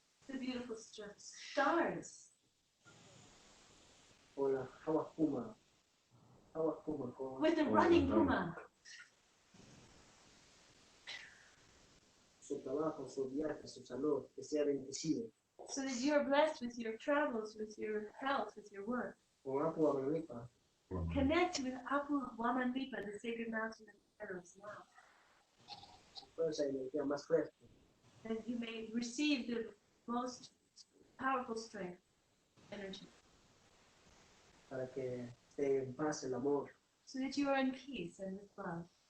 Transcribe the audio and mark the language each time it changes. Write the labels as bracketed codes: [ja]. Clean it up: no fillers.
[en] The beautiful stars. [es] Con la agua espuma. Agua espuma. [en] With the running puma. [es] Su trabajo, su viaje, su salud, que sea bendecido. [en] So that you are blessed with your travels, with your health, with your work. [es] Con Apu Wamanlipa. [en] Connect with Apu Wamanlipa, the sacred mountain of Qero now. [es] Esa energía más fuerte. [en] And you may receive the most powerful strength, energy. [es] Para que esté en paz el amor. [en] So that you are in peace and with love.